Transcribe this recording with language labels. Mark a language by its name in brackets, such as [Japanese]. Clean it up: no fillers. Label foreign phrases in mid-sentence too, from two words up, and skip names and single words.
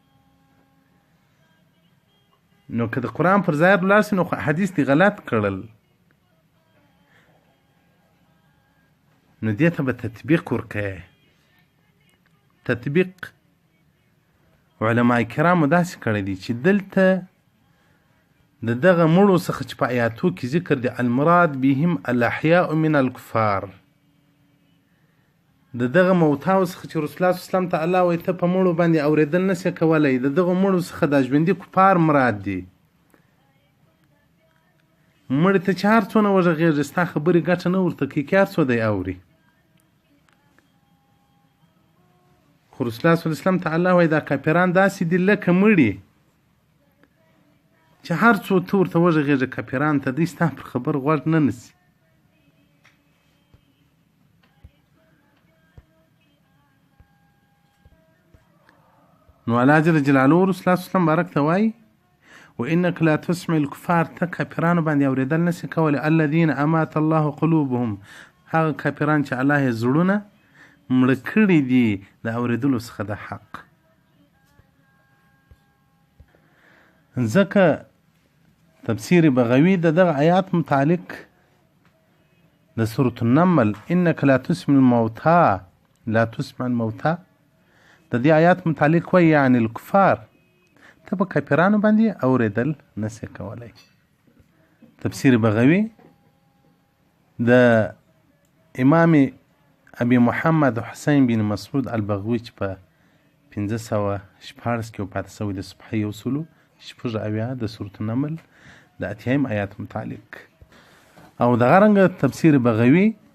[Pashto] نو که د قرآن پر ځای ولاړ سي نو حدیث دي غلط کړل، نو دې ته به تطبیق ورکړئ تطبیق علما کرامو داسې کړی دی چې دلته د دغه مړو څخه چې په آیاتو کې ذکر دی [Arabic] المراد بهم الاحیاء من الکفار [Pashto] د دغه موتاو څخه چې رسول الله [Arabic] صلی الله علیه وسلم [Pashto] ته الله وایي ته په مړو باندې اورېدل نشې کولی د دغه مړو څخه دا ژوندي کفار مراد دي مړي ته چې هر څونه وغږېږي ستا خبرې ګټه نه ورته کوي که هر څو دی اوري خو رسول الله [Arabic] صلی الله علیه وسلم [Pashto] ته الله وایي دا کافران داسې دي لکه مړي چې هر څو ته ورته وغږېږي کافران ته دوی ستا پر خبر غوږ نه نیسي نو الله [Arabic] جل جلاله [Pashto] رسول الله [Arabic] صلی الله علیه وسلم [Pashto] بارک ته وایي [Arabic] وانك لا تسمع الكفار [Pashto] ته کافرانو باندې اورېدل نشي کولی [Arabic] الذين امات الله قلوبهم [Pashto] هغه کافران چې الله یې زړونه مړه کړي دي د اورېدلو څخه د حق ځکه تفسیر بغوی د دغه آیات متعلق د سورة النمل [Arabic] انك لا تسمع الموتى لا تسمع [Pashto] الموتى د دې آیات متعلق وایي یعنی الکفار ته په کافرانو باندې اورېدل نشي کولی تفسیر بغوی د امام ابي محمد حسین بن مسعود البغوی چې په 1514 کې وفات شوی د صبحي اصولو شپږ اویا د سورة النمل د اتیایم آیات متعلق او دغه رنګه تفسیر بغوی